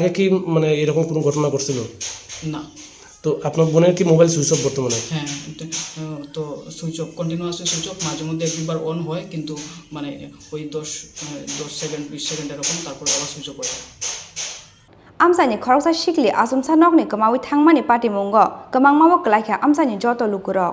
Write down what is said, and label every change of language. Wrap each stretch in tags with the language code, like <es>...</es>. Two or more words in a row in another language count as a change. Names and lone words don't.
<bn>এর আগে কি মানে এরকম কোনো ঘটনা ঘটছিল? না। তো আপনার বোনের কি</bn> <en>mobile switch off</en> <bn>বর্তমানে? হ্যাঁ, তো</bn> <en>switch off continuously switch off,</en> <bn>মাঝে মধ্যে একবার অন হয়, কিন্তু মানে ওই 10 সেকেন্ড 20 সেকেন্ড এরকম, তারপর আবার</bn> <en>switch off</en> <bn>হয়।</bn> <trp>আমসানি খরকsa sikli asumsa nokni kamawi thangmani party mungo kamangmawo klaikha amsani joto lukurok.</trp>